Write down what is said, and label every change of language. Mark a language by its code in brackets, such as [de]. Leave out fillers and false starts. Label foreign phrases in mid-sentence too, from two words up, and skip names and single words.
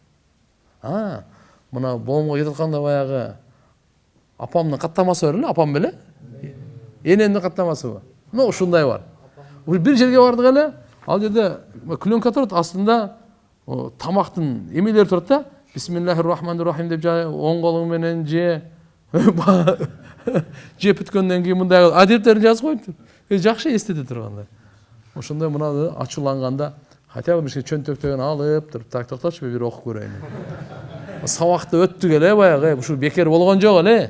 [ky] Мына боомго кетип атканда баягы апамдын каттамасы бар эле, апам беле? Энемдин каттамасы бар. Мына ушундай бар. Бир жерге бардык эле, ал жерде клёнка турат, астында тамактын эмелери турат да. [ar] بسم الله الرحمن الرحيم [ky] деп оң колуң менен же. Жеп бүткөндөн кийин мындай адептерин жазып коюптур. Жакшы эстете тургандай. Ошондой мына ачууланганда [ru] хотя бы [ky] бир чөнтөктөн алып туруп, так токточу бир окуп көрөйүн. Сабакты өттүк эле баягы, ушу бекер болгон жок эле.